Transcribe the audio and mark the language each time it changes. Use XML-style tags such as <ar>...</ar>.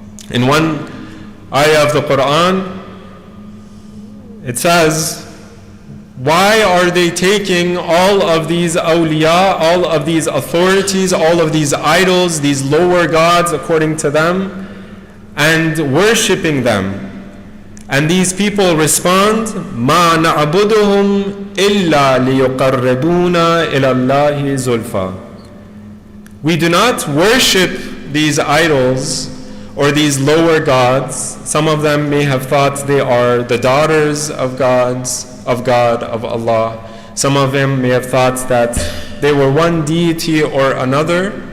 <en>In one ayah of the Quran, it says, why are they taking all of these awliya, all of these authorities, all of these idols, these lower gods according to them, and worshipping them? And these people respond,</en> <ar>مَا نَعْبُدُهُمْ إِلَّا لِيُقَرِّبُونَا إِلَى اللَّهِ زُلْفَى.</ar> <en>We do not worship these idols or these lower gods. Some of them may have thought they are the daughters of God, of Allah. Some of them may have thought that they were one deity or another.</en>